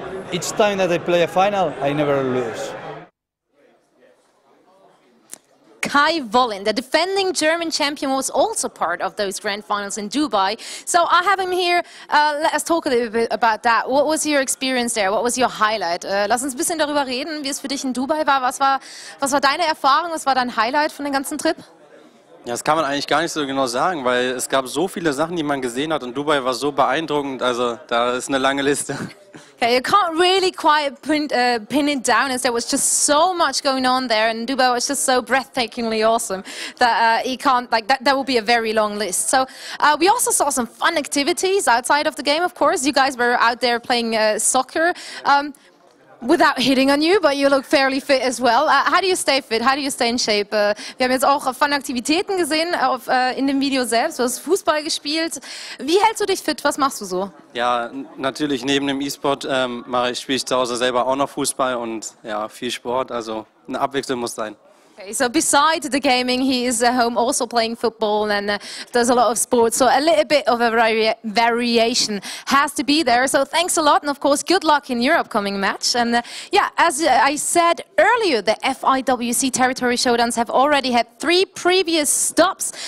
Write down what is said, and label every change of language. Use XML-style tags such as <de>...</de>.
<en>Each time that I play a final, I never lose. Kai Volin, the defending German champion, was also part of those grand finals in Dubai. So I have him here. Let us talk a little bit about that. What was your experience there? What was your highlight?</en> <de>Lass uns ein bisschen darüber reden, wie es für dich in Dubai war. Was war deine Erfahrung? Was war dein Highlight von dem ganzen Trip? Ja, das kann man eigentlich gar nicht so genau sagen, weil es gab so viele Sachen, die man gesehen hat, und Dubai war so beeindruckend, also da ist eine lange Liste.</de> <en>Okay, you can't really quite pin it down, as there was just so much going on there, and Dubai was just so breathtakingly awesome that you can't, like, that will be a very long list. So we also saw some fun activities outside of the game, of course. You guys were out there playing soccer. Without hitting on you, but you look fairly fit as well. How do you stay fit? How do you stay in shape?</en> <de>Wir haben jetzt auch Fun-Aktivitäten gesehen in dem Video selbst. Du hast Fußball gespielt. Wie hältst du dich fit? Was machst du so? Ja, natürlich neben dem E-Sport spiele ich zu Hause selber auch noch Fußball und ja, viel Sport. Also eine Abwechslung muss sein.</de> <en>Okay, so besides the gaming, he is at home also playing football and does a lot of sports. So a little bit of a variation has to be there. So thanks a lot. And of course, good luck in your upcoming match. And yeah, as I said earlier, the FIWC Territory Showdowns have already had 3 previous stops.</en>